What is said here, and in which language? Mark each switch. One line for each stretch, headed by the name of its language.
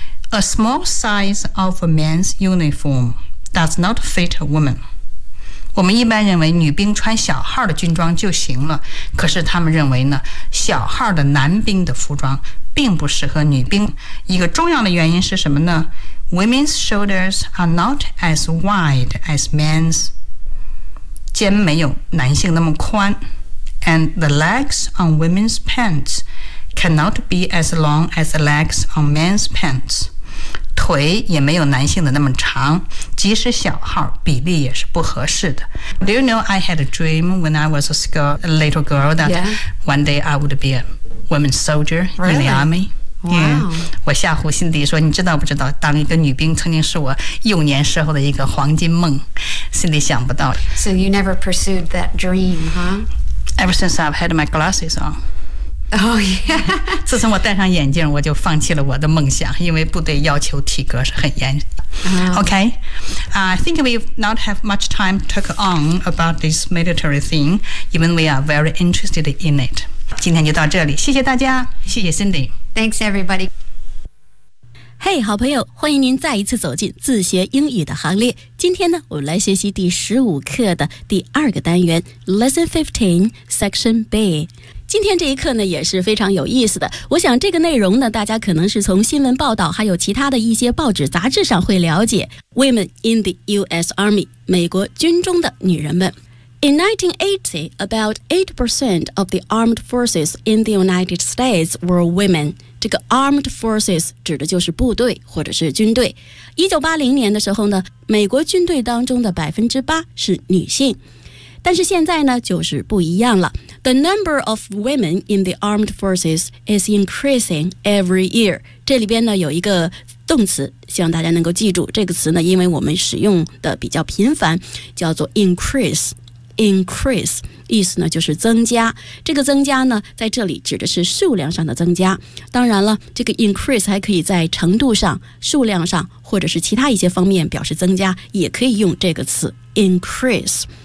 English: A small size of a man's uniform does not fit a woman.
Chinese: 我们一般认为女兵穿小号的军装就行了，可是他们认为呢，小号的男兵的服装并不适合女兵。一个重要的原因是什么呢？
English: Women's shoulders are not as wide as men's.
Chinese: 肩没有男性那么宽。
English: And the legs on women's pants cannot be as long as the legs on men's pants.
Chinese: 腿也没有男性的那么长，即使小号，比例也是不合适的。
English: Do you know I had a dream when I was a little girl that、 yeah. one day I would be a women's soldier、 really? in the army? Wow. 嗯，
Chinese: 我吓唬辛迪说，你知道不知道当一个女兵曾经是我幼年时候的一个黄金梦。辛迪想不到。
English: So you never pursued that dream, huh? Ever since I've had my glasses on. Oh, yeah.
Chinese: 自从我戴上眼镜，我就放弃了我的梦想，因为部队要求体格是很严。
English: Okay. I think we not have much time to talk on about this military thing, even we are very interested in it.
Chinese: 今天就到这里，谢谢大家，谢谢 Cindy.
English: Thanks, everybody.
Chinese: Hey, 好朋友，欢迎您再一次走进自学英语的行列。今天呢，我们来学习第十五课的第二个单元
English: Lesson 15 Section B。
Chinese: 今天这一课呢也是非常有意思的，我想这个内容呢大家可能是从新闻报道还有其他的一些报纸杂志上会了解。
English: Women in the US Army，
Chinese: 美国军中的女人们。
English: In 1980, about 8% of the armed forces in the United States were women。
Chinese: 这个 armed forces 指的就是部队或者是军队。 1980年的时候呢，美国军队当中的 8% 是女性。但是现在呢就是不一样了。
English: The number of women in the armed forces is increasing every year.
Chinese: 这里边呢有一个动词，希望大家能够记住这个词呢，因为我们使用的比较频繁，叫做 increase。 Increase 意思呢就是增加，这个增加呢在这里指的是数量上的增加。当然了，这个 increase 还可以在程度上、数量上或者是其他一些方面表示增加，也可以用这个词 increase。